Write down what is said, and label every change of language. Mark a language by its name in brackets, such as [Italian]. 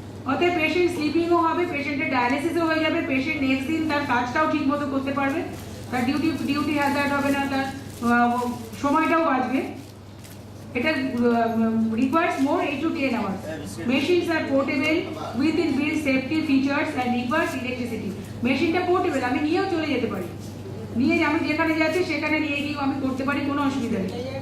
[Bangla] অতএব পেশেন্ট স্লিপিংও হবে, পেশেন্টের ডায়ালিসিসও হয়ে যাবে, পেশেন্ট নেক্সট দিন তার কাজটাও ঠিক মতো করতে পারবে, তার ডিউটি হ্যাজার্ড হবে না, তার সময়টাও বাঁচবে। এটা [English] requires more 8 to 10 hours. Machines are portable with inbuilt safety features and requires electricity. [Bangla] মেশিনটা পোর্টেবল, আমি নিয়েও চলে যেতে পারি, আমি যেখানে যাচ্ছি সেখানে নিয়ে গিয়েও আমি করতে পারি, কোনো অসুবিধা নেই।